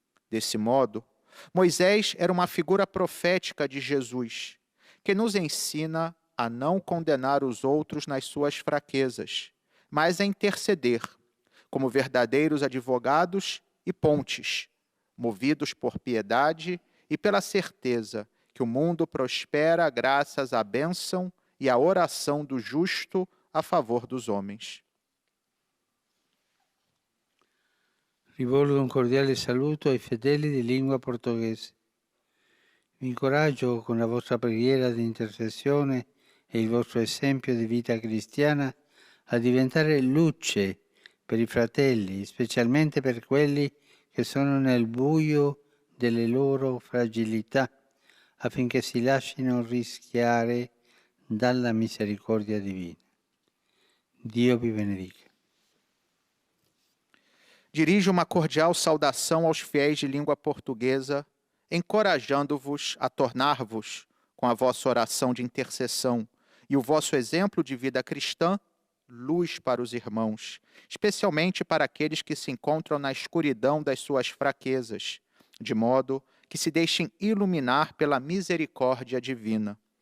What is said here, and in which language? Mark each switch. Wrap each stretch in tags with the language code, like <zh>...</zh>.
<pt>Desse modo, Moisés era uma figura profética de Jesus, que nos ensina a não condenar os outros nas suas fraquezas, mas a interceder, como verdadeiros advogados e pontes, movidos por piedade e pela certeza que o mundo prospera graças à bênção e à oração do justo a favor dos homens.</pt> <it>Rivolgo un cordiale saluto ai fedeli di lingua portoghese. Vi incoraggio con la vostra preghiera di intercessione e il vostro esempio di vita cristiana a diventare luce per i fratelli, specialmente per quelli che sono nel buio delle loro fragilità, affinché si lasciino rischiare dalla misericordia divina. Dio vi benedica.</it> <pt>Dirijo uma cordial saudação aos fiéis de língua portuguesa, encorajando-vos a tornar-vos, com a vossa oração de intercessão e o vosso exemplo de vida cristã, luz para os irmãos, especialmente para aqueles que se encontram na escuridão das suas fraquezas, de modo que se deixem iluminar pela misericórdia divina.</pt>